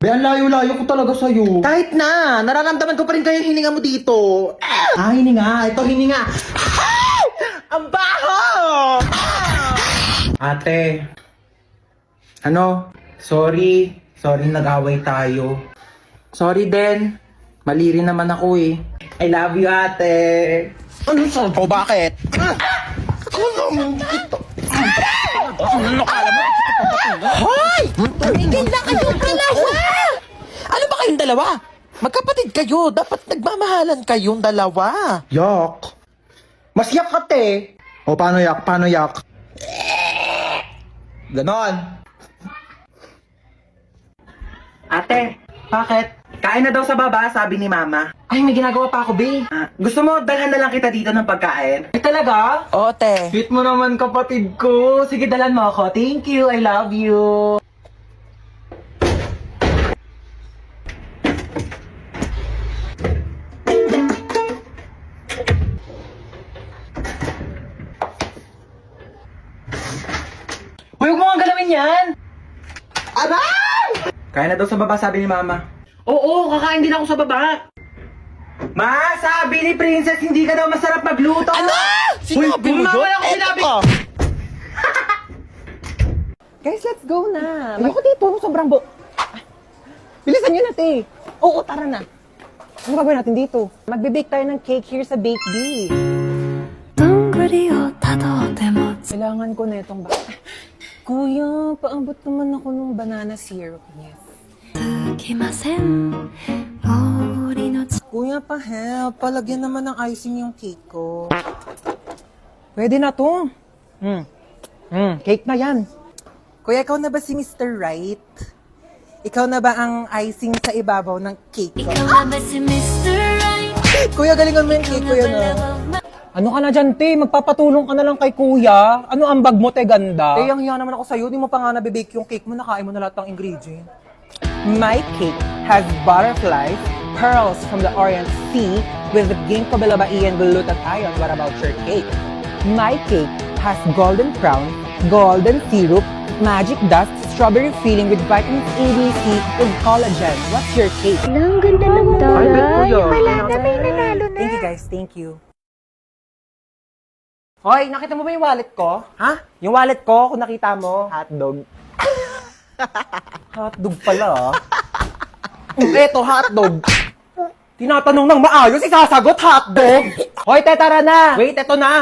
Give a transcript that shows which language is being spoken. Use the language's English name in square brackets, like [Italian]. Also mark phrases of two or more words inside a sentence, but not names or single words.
[Filipino] Be, ang layo-layo ko talaga sa'yo. Kahit na, nararamdaman ko pa rin kayo yung hininga mo dito. Hininga. Ito, hininga. Ang baho! Ate. Ano? Sorry. Sorry, nag-away tayo. Sorry din. Mali rin naman ako eh. [English] I love you, [Filipino] ate. Ano sa? O, bakit? Ano kala mo? Hoy! Tumigil na kayong dalawa! Ano ba kayong dalawa? Magkapatid kayo. Dapat nagmamahalan kayong dalawa. Yak. Mas yak ka, te. O, paano yak? Paano yak? Ganon. Ate, bakit? Kain na daw sa baba, sabi ni Mama. Ay, may ginagawa pa ako, be. Gusto mo, dalhan na lang kita dito ng pagkain? Ay, talaga? Oo, te. Sweet mo naman, kapatid ko. Sige, dalhan mo ako. [English] Thank you, I love you. [Filipino] Huwag mo nga galawin yan! Aray! Kaya na daw sa baba, sabi ni Mama. Oo, kakain din ako sa baba. Ma, sabi ni Princess, hindi ka daw masarap magluto. Ano? Sinabi mo Mama, yun? ako sinabi. Guys, [English] let's go na. [Filipino] Ayoko dito, sobrang Bilisan nyo na, te. Oo, tara na. Ano gagawin natin dito? Magbe-bake tayo ng cake here sa Bake Bee. [Japanese] どんぐりをたどっても [Filipino] Kailangan ko na itong Kuya, paabot naman ako ng [English] banana syrup. Yes. [Japanese] つきません森の [Filipino] Kuya, pa-help. Palagyan naman ng icing yung cake ko. Pwede na to. Cake na yan. Kuya, ikaw na ba si Mr. Right? Ikaw na ba ang icing sa ibabaw ng cake ko? [Japanese] いかがばし Mr. Right [Filipino] Kuya, galingan mo yung cake, kuya na. Ano ka na dyan, te? Magpapatulong ka na lang kay kuya. Ano ang bag mo, te, ganda? Te, ang hiya naman ako sa'yo. Di mo pa nga nabibake yung cake mo. Nakain mo na lahat ng ingredient. [English] My cake has butterflies, pearls from the Orient Sea with ginkgo biloba and glutathione. What about your cake? My cake has golden crown, golden syrup, magic dust, strawberry filling with vitamins A, B, C, and collagen. What's your cake? [Filipino] Ang ganda ng taray. Wala na, may nanalo na. [English] Thank you, guys. Thank you. [Filipino] Hoy, nakita mo ba yung wallet ko? Ha? Yung wallet ko, kung nakita mo, hotdog. Hotdog pala, Eto, hotdog. Tinatanong ng maayos, isasagot, hotdog. Hoy, tara na. Wait, eto na.